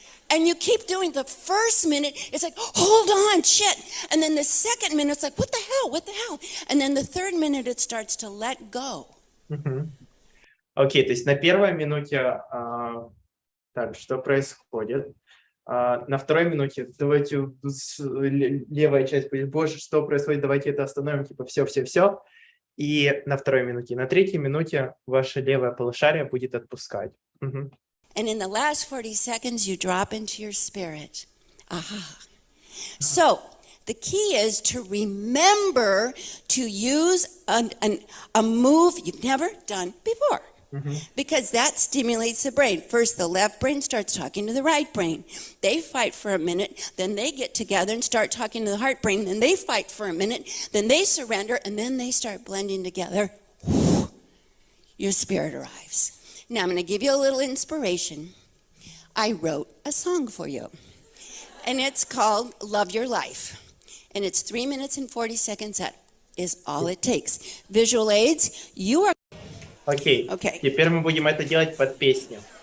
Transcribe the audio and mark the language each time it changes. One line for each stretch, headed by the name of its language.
English: And you keep doing the first minute, it's like, hold on, shit. And then the second minute, it's like, what the hell? And then the third minute, it starts to let go.
Russian: Окей, то есть на первой минуте, так, что происходит? На второй минуте, давайте левая часть будет, боже, что происходит, давайте это остановим, типа все. И на второй минуте, на третьей минуте ваше левое полушарие будет отпускать.
English: And in the last 40 seconds, you drop into your spirit. So the key is to remember to use a move you've never done before. Because that stimulates the brain. First, the left brain starts talking to the right brain. They fight for a minute, then they get together and start talking to the heart brain, then they fight for a minute, then they surrender, and then they start blending together. Your spirit arrives. Now, I'm going to give you a little inspiration. I wrote a song for you, and it's called Love Your Life, and it's 3 minutes and 40 seconds. That is all it takes. Visual aids, you are...
Russian: Окей, теперь мы будем это делать под песню.